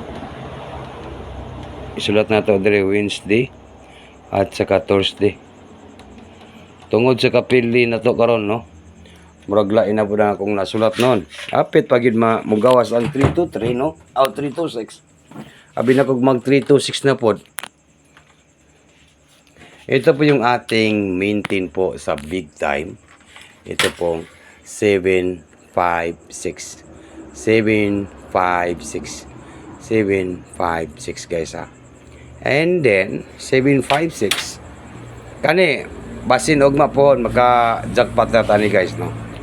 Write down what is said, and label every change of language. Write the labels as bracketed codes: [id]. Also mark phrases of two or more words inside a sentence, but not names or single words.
[ceb] Isulat na to dire Wednesday at saka Thursday. Tungod sa kapili na to karon, no. Murag lain na pud ang akong nasulat noon. Apit pagid mugawas ang 323, no. 326. Abi na kog mag 326 na pod. [tl] Ito po yung ating maintain po sa big time. Ito pong 756. 756. 756 guys ha. [en] And then 756. [ceb] Kani basin ugma po maka jackpot na tani guys, no.